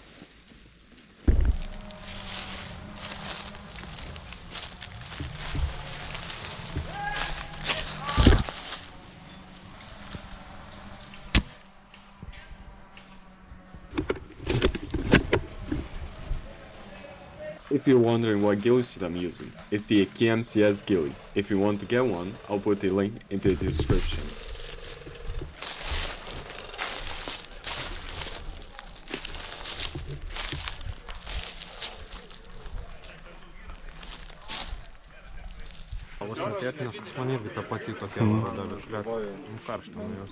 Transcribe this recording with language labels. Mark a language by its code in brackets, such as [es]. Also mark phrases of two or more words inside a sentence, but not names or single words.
[en] If you're wondering what ghillie suit I'm using, it's the KMCS ghillie. If you want to get one, I'll put the link in the description. [lt] Tiek, nes pas man irgi ta pati tokia dalis, karšta nuo jos.